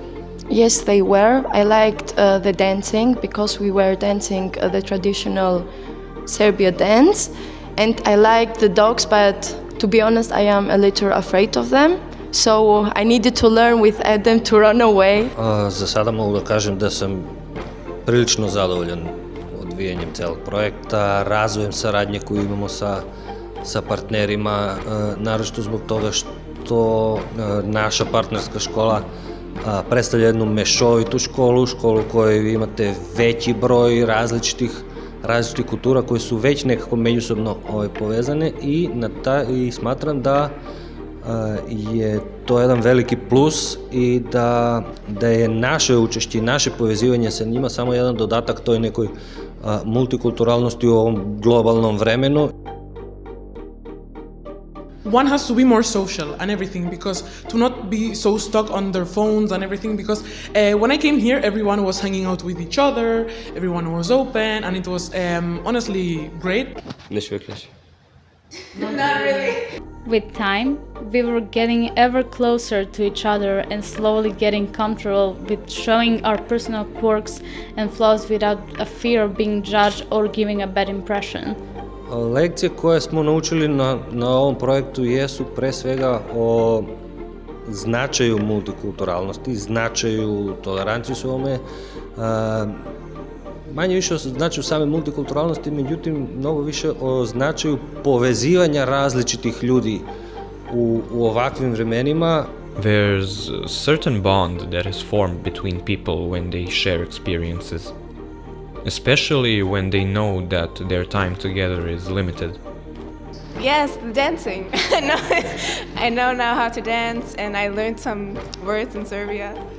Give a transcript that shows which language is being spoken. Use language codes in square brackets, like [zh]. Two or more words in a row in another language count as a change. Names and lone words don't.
[en] Yes, they were. I liked the dancing because we were dancing the traditional Serbia dance, and I liked the dogs, but to be honest, I am a little afraid of them. So I needed to learn with Adam to run away. [sr] За sada mogu da kažem da sam prilično zadovoljan odvijanjem celog projekta, razvojem saradnje koju imamo sa partnerima, naročito zbog toga što naša partnerska škola predstavlja jednu mešovitu školu u kojoj imate veći broj različitih kultura koje su već nekako međusobno povezane i smatram da je to jedan veliki plus i da je naše učešće i naše povezivanje sa njima samo jedan dodatak toj nekoj multikulturalnosti u ovom globalnom vremenu. [en] One has to be more social and everything, because to not be so stuck on their phones and everything, because when I came here everyone was hanging out with each other, everyone was open, and it was honestly great. [de] Nicht wirklich. [en] Not really. With time, we were getting ever closer to each other and slowly getting comfortable with showing our personal quirks and flaws without a fear of being judged or giving a bad impression. [sr] Lekcije koje smo naučili na ovom projektu jesu pre svega o značaju multikulturalnosti, značaju tolerancije u ovome, manje više o značaju same multikulturalnosti, međutim mnogo više o značaju povezivanja različitih ljudi u ovakvim vremenima. [en] There's a certain bond that is formed between people when they share experiences, especially when they know that their time together is limited. Yes, the dancing. I know now how to dance, and I learned some words in Serbia.